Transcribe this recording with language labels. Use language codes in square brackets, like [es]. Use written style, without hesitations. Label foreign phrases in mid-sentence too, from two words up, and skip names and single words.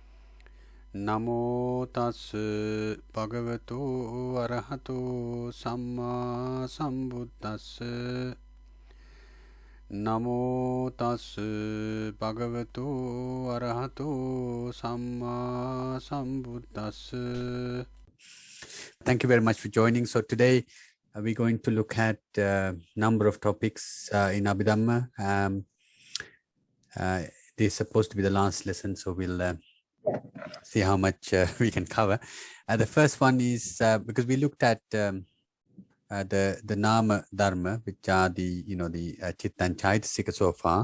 [pi] Namo tas bhagavato arahato samma sambuddhassa. Namo tas bhagavato arahato samma sambuddhassa. [en] Thank you very much for joining. So today we're going to look at a number of topics in Abhidhamma. This is supposed to be the last lesson, so we'll see how much we can cover. The first one is because we looked at the [pi] Nama Dharma, [en] which are the Chitta and Chaitasika so far.